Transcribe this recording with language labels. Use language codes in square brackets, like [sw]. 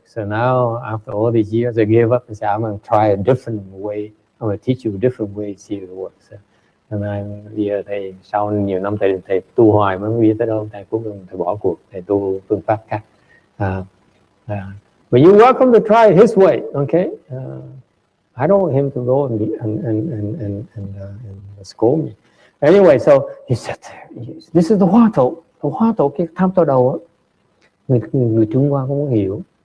[en] So now after all these years I gave up and said I'm going to try a different way. I'm going to teach you a different way, see if it works. [vi] And bây giờ thầy sau nhiều năm thầy tu hoài mới biết tới đâu, thầy cuối cùng thầy bỏ cuộc, thầy tu phương pháp khác. [en] But you're welcome to try it his way, okay? I don't want him to go and scold me. Anyway, so he said, this is the Hua Tou. The Hua Tou, [vi] cái tham thờ đầu, người Trung Hoa không hiểu.